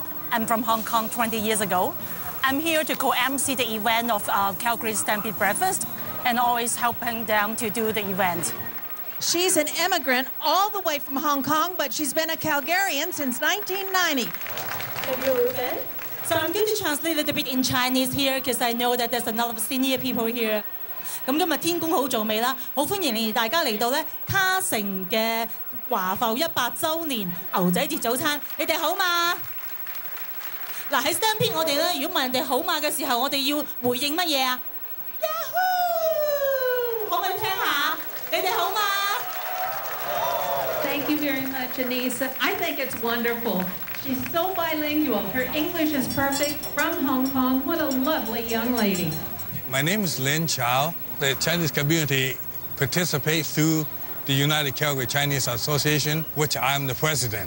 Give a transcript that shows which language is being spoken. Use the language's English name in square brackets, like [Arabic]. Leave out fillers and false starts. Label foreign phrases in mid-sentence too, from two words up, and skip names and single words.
[English] I'm from Hong Kong 20 years ago. I'm here to co-MC the event of Calgary Stampede Breakfast and always helping them to do the event. She's an immigrant all the way from Hong Kong, but she's been a Calgarian since 1990. Thank you, Ruben. So I'm going to translate a little bit in Chinese here because I know that there's a lot of senior people here. [Cantonese] 咁今日天公好做美啦，好歡迎大家嚟到咧卡城嘅華埠100週年牛仔節早餐，你哋好嘛？嗱喺 Stampede 我哋咧，如果問人哋好嘛嘅時候，我哋要回應乜嘢啊 ？Yahoo！可唔可以聽下？你哋好嘛？ [English] Thank you very much, Anissa. I think it's wonderful. She's so bilingual. Her English is perfect. From Hong Kong. What a lovely young lady. My name is Lin Chao. The Chinese community participates through the United Calgary Chinese Association, which I'm the president.